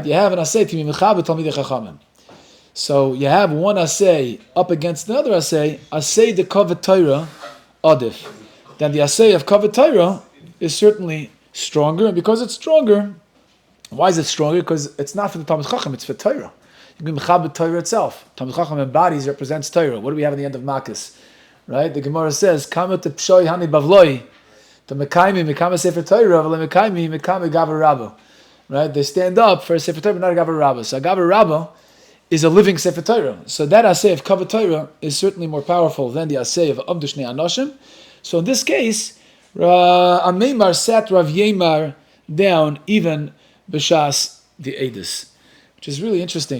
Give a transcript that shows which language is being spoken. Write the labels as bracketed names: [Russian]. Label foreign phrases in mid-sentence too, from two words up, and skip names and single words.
[English] You have an asay to be [Hebrew] מכבד תלמידי חכמים. [English] So you have one assay up against another assay de [Hebrew] כבוד תורה עדיף. [English] Then the assay of [Hebrew] כבוד תורה [English] is certainly stronger, and because it's stronger, why is it stronger? Because it's not for the [Hebrew] תלמיד חכם, [English] it's for Torah. You can be [Hebrew] מכבד תורה [English] itself. [Hebrew] תלמיד חכם [English] embodies, represents Torah. What do we have in the end of Makis? Right? The Gemara says, [Aramaic] כמה טפשאי הני בבלאי, דקיימי מקמי ספר תורה, ולא קיימי מקמי גברא רבה. Right? [English] They stand up for a [Hebrew] ספר תורה, [English] but not a [Aramaic] גברא רבה. [English] So a [Aramaic] גברא רבה [English] is a living [Hebrew] ספר תורה. [English] So that assay of [Hebrew] כבוד תורה [English] is certainly more powerful than the assay of [Hebrew] עמדו שני אנשים. [English] So in this case, Ameimar sat Rav Yemar down even b'shas the Eidus, which is really interesting.